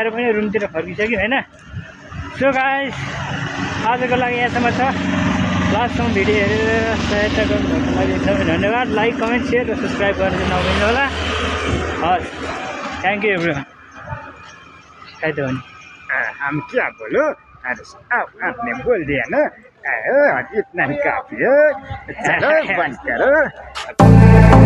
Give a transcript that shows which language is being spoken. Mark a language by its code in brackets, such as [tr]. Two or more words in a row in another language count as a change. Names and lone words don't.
[ne] पनि रुमतिर फर्किसक्यो होइन [en] so guys [ne] आजको लागि यहाँसम्म छ लास्टसम्म भिडियो हेरेर सहायता गर्नुभएको लागि एकदमै धन्यवाद [en] like comment share [ne] र सब्सक्राइब गरेर नभइनु होला हस् [en] thank you everyone [ne] खाइ त भने [hi] हम क्या बोलो अरे आपने बोल दिया ना इतना ही काफी है चलो बंद करो